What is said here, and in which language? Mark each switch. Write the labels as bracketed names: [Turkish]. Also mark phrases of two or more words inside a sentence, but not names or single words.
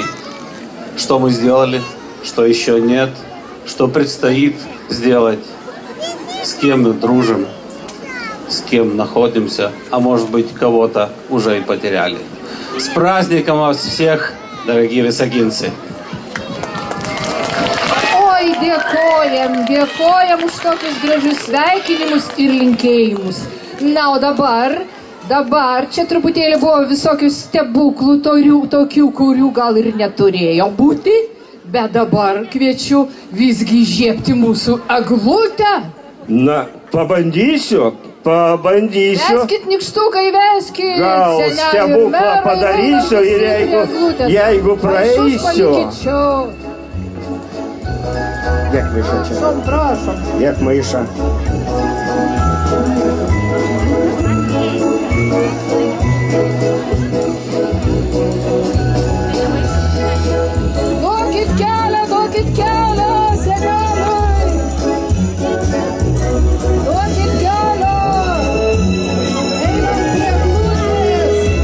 [Russian] Что мы сделали, что еще нет, что предстоит сделать, с кем мы дружим, с кем находимся, а может быть, кого-то уже и потеряли. С праздником вас всех, дорогие високинцы! [Lithuanian] Oi, dėkojam už tokius gražius sveikinimus ir linkėjimus. Na, o dabar čia truputėlį buvo visokių stebuklų, tokių, kurių gal ir neturėjo būti, bet dabar kviečiu visgi įžiebti mūsų eglutę. Na, pabandysiu. Veskit nykštukai, veskit. Gal stebuklą padarysiu ir jeigu praeisiu. [Ukrainian] Як мишача. Прошу. Як миша. [Lithuanian] Duokit kelią, seneliui. Duokit kelią. Einam prie glūdės.